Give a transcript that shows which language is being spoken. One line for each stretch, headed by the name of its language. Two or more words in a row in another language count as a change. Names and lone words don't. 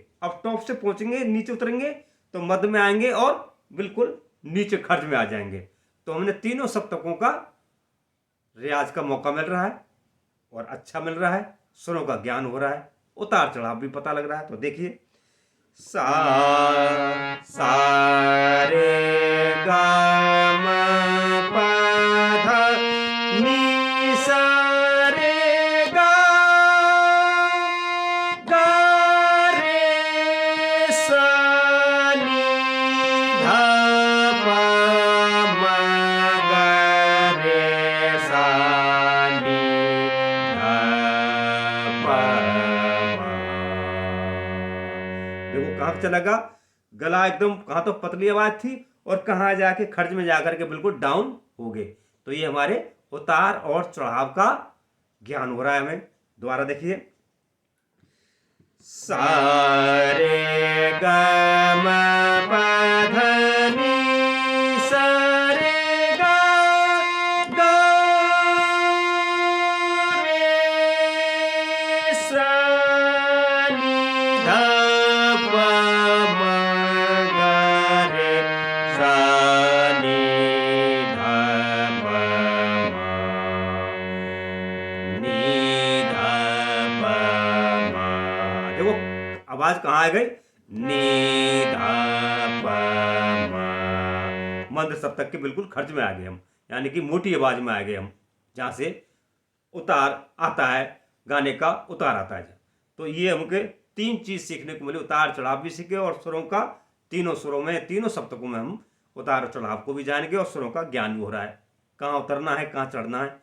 Hindi: अब टॉप से पहुंचेंगे, नीचे उतरेंगे तो मध्य में आएंगे और बिल्कुल नीचे खर्च में आ जाएंगे। तो हमने तीनों सप्तकों का रियाज का मौका मिल रहा है और अच्छा मिल रहा है, सुरों का ज्ञान हो रहा है, उतार चढ़ाव भी पता लग रहा है। तो देखिए, सा रे ग म प ध नि सा रे ग ग रे सा नि ध प म ग रे सा नि ध प म। देखो कहाँ चला गया, गला एकदम कहाँ तो पतली आवाज थी और कहाँ जाके खर्च में जाकर के बिल्कुल डाउन हो गए। तो ये हमारे उतार और चढ़ाव का ज्ञान हो रहा है हमें। दोबारा देखिए, सा रे ग म प ध नि सा रे ग ग रे सा नि ध प म ग रे सा नि ध प म नि ध प म। देखो आवाज कहाँ आ गई, नि ध प म। मंद सप्तक के बिल्कुल खर्च में आ गए हम, यानी कि मोटी आवाज में आ गए हम, जहां से उतार आता है, गाने का उतार आता है। तो ये हमके 3 चीज सीखने को मिली, उतार चढ़ाव भी सीखे और सुरों का, तीनों सुरों में, तीनों सप्तकों में हम उतार और चढ़ाव को भी जानेंगे और सुरों का ज्ञान भी हो रहा है, कहाँ उतरना है, कहाँ चढ़ना है।